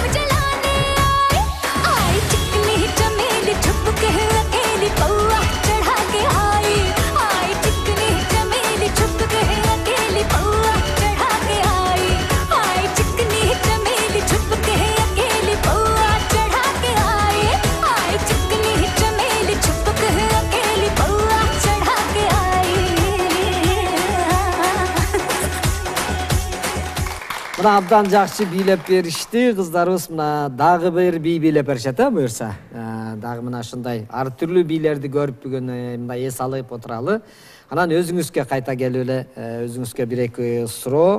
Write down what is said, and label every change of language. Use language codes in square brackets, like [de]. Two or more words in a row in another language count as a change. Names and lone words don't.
[hi] जलाने आई चिकनी चमेली छुप के अकेली पौआ चढ़ा के आई चिकनी चमेली छुप के अकेली पौआ चढ़ा के आई चिकनी चमेली छुप के अकेली पौआ चढ़ा के आई चिकनी चमेली छुप के अकेली पौआ चढ़ा के आई [ky] Мына абдан жакшы бийлеп беришти кыздарыбыз. Мына дагы бир бий бийлеп беришет, буюрса. Дагы мына ушундай ар түрлүү бийлерди көрүп бүгүн мындай эс алып отуралы. Анан өзүңүзгө кайта келип эле өзүңүзгө бир эки суроо.